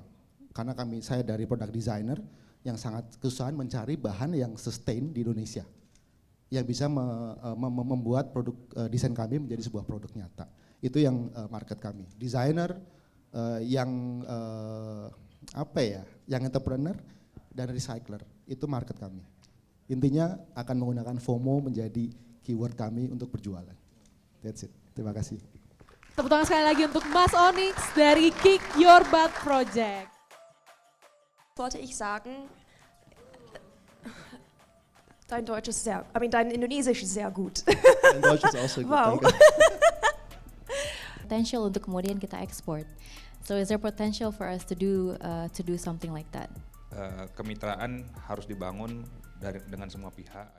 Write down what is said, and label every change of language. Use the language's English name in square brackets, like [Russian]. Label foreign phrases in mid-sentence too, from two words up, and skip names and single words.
[Indonesian] Karena saya dari [English] product designer [Indonesian] yang sangat kesusahan mencari bahan yang sustain di Indonesia, yang bisa membuat produk desain kami menjadi sebuah produk nyata. Itu yang market kami. Designer yang yang entrepreneur dan recycler, itu market kami. Intinya akan menggunakan FOMO menjadi keyword kami untuk berjualan. [English] That's it. [Indonesian] Terima kasih. Tepuk tangan sekali lagi untuk Mas Onyx dari Kick Your Butt Project. [German] Wollte ich sagen, dein Indonesisch ist sehr gut. Dein Deutsch ist auch sehr gut. Wow. [Indonesian] Potential untuk kemudian kita export. [English] So is there potential for us to do something like that? [Indonesian] Kemitraan harus dibangun dengan semua pihak.